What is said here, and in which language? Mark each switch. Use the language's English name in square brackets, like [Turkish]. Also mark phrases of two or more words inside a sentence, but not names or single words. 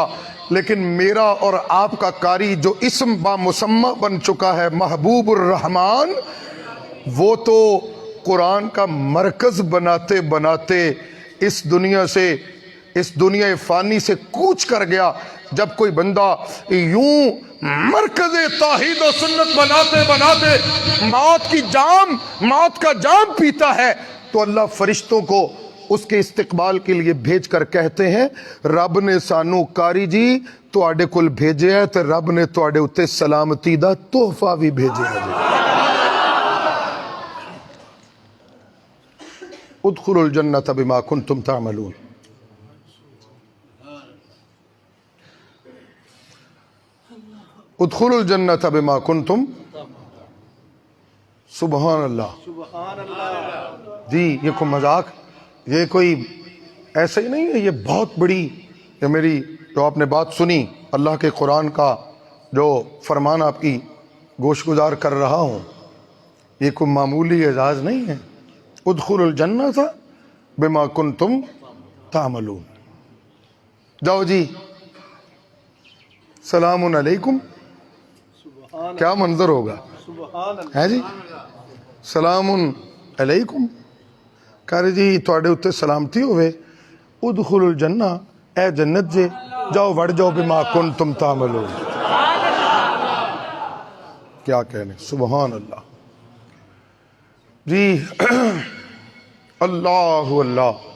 [Urdu] لیکن میرا اور آپ کا قاری جو اسم با مسمى بن چکا ہے محبوب الرحمن، وہ تو قرآن کا مرکز بناتے بناتے اس دنیا فانی سے کوچ کر گیا. جب کوئی بندہ یوں مرکز توحید و سنت بناتے بناتے موت کا جام پیتا ہے تو اللہ فرشتوں کو اس کے استقبال کے لیے بھیج کر کہتے ہیں [Punjabi] رب نے سانو قاری جی تواڈے کول بھیجے ہے تے رب نے تواڈے اتے سلامتی دا تحفہ بھی بھیجے ہے. [Arabic] ادخلوا الجنة بما کنتم تعملون. ادخلوا الجنة بما کنتم. سبحان اللہ. [Urdu] جی یہ کوئی مذاق، یہ کوئی ایسے ہی نہیں ہے، یہ بہت بڑی، یہ میری جو آپ نے بات سنی اللہ کے قرآن کا جو فرمان آپ کی گوش گزار کر رہا ہوں، یہ کوئی معمولی اعزاز نہیں ہے. [Arabic] ادخلوا الجنة بما کنتم تعملون. [Punjabi] جاؤ جی سلام علیکم. [Urdu] کیا منظر ہوگا ہے جی. [Punjabi] سلام علیکم کہہ جی تواڈے اتے سلامتی ہوئے. [Arabic] ادخلوا الجنہ، [Punjabi] اے جنت جے جاؤ وڑ جاؤ [Arabic] بما کنتم تعملون. [Urdu] کیا کہنے، سبحان اللہ. جی اللہ اللہ.